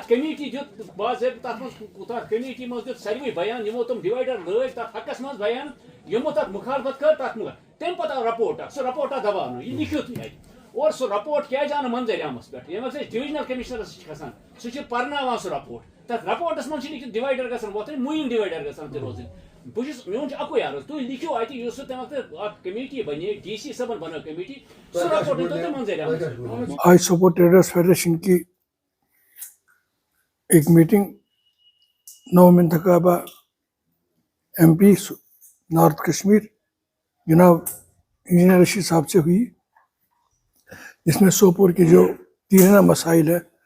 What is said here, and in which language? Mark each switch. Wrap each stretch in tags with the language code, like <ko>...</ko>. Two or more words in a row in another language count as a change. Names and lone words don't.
<ks>کمیٹی دیُت باضٲبطہٕ تتھ منٛز تتھ کمیٹی منٛز دیُت ساروٕے بیان یِمو تِم ڈِوایڈر لٲگۍ تتھ حقس منٛز بیان یِمو تتھ مُخالفت کٔر تتھ منٛز تمہِ پتہٕ آو رپورٹ اکھ سُہ رپورٹ آو دباونہٕ یہِ لیکھِو تُہۍ اَتہِ اور سُہ رپورٹ کیازِ آو نہٕ منظر عامس پٮ۪ٹھ ییٚمہِ وقتہٕ أسۍ</ks> <en>divisional commissioners</en> <ks>چھِ کھسان سُہ چھُ پرناوان سُہ رپورٹ تتھ رپورٹس منٛز چھِ لیکھِتھ ڈِوایڈر گژھن وۄتھٕنۍ موٗیِن ڈِوایڈر گژھن تہِ روزٕنۍ بہٕ چھُس میون چھُ اکُے عرض تُہۍ لیکھِو اَتہِ یُس سُہ تمہِ وقتہٕ اکھ کمیٹی بنے ڈی سی صٲبن بنٲو کمیٹی سُہ رپورٹ دیٖتو تُہۍ منظر عامس</ks> <ur>آج سوپور ٹریڈرز فیڈریشن کی ایک میٹنگ 9 منتخبہ</ur> <en>MP North Kashmir</en> <ur>جناب انجینئر رشید صاحب سے ہوئی جس میں سوپور کے جو دیرینہ مسائل ہے</ur>